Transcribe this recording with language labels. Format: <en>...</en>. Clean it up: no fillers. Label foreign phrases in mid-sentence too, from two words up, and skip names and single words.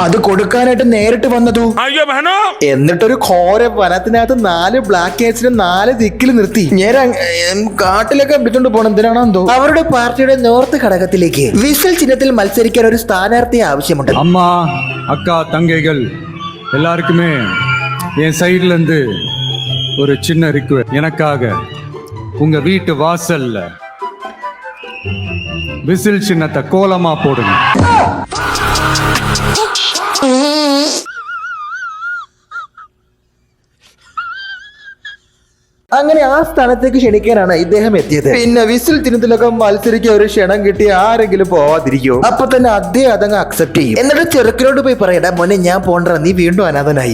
<ml>അത് കൊടുക്കാനായിട്ട് നേരിട്ട് വന്നതു എന്നിട്ടൊരു ഘോര വനത്തിനകത്ത് 4 ബ്ലാക്ക് ഹെഡ്സിനെ 4 ദിക്കിൽ നിർത്തി ഞാൻ കാട്ടിലൊക്കെ വിട്ടുകൊണ്ട് പോകണം. എന്തിനാണോ എന്തോ അവരുടെ പാർട്ടിയുടെ നോർത്ത് ഘടകത്തിലേക്ക് വിസിൽ ചിഹ്നത്തിൽ മത്സരിക്കാൻ ഒരു സ്ഥാനാർത്ഥിയെ ആവശ്യമുണ്ട്.</ml> <ta>அம்மா அக்கா தங்கைகள் எல்லாருக்குமே என் சைடுல இருந்து ஒரு சின்ன ரிக்வெஸ்ட். எனக்காக உங்க வீட்டு வாசல்ல விசில் சின்னத்தை கோலமா போடுங்க.</ta> <ml>അങ്ങനെ ആ സ്ഥലത്തേക്ക് ക്ഷണിക്കാനാണ് ഇദ്ദേഹം എത്തിയത്. പിന്നെ വിസിൽ ചിഹ്നത്തിലൊക്കെ മത്സരിക്കാൻ ഒരു ക്ഷണം കിട്ടി ആരെങ്കിലും പോവാതിരിക്കോ? അപ്പൊ തന്നെ അദ്ദേഹം അതങ്ങ് അക്സെപ്റ്റ് ചെയ്യും. എന്നിട്ട് ചെറുക്കനോട് പോയി പറയടാ മോനെ ഞാൻ പോണ്ട, നീ വീണ്ടും അനാഥനായി.</ml>